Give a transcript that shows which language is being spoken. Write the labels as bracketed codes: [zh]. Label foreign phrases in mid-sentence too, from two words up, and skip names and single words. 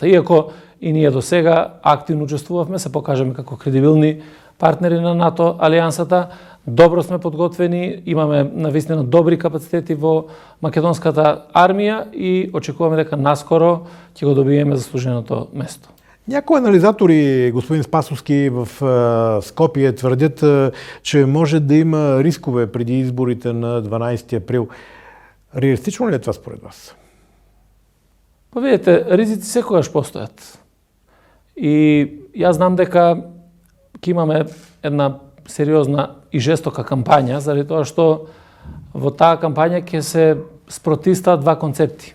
[mk] Иако и ние до сега активно учествувавме, се покажеме како кредибилни партнери на НАТО алијансата, добро сме подготвени, имаме навистина добри капацитети во македонската армија и очекуваме дека наскоро ќе го добиеме заслуженото место. [bg] Някои анализатори, господин Спасовски, в Скопие твърдят, че може да има рискове преди изборите на 12 април. Реалистично ли е това според вас? [mk] Па видите, ризици секогаш постојат. И јас знам дека ќе имаме една сериозна и жестока кампања, заради тоа што во таа кампања ќе се спротивстават два концепти.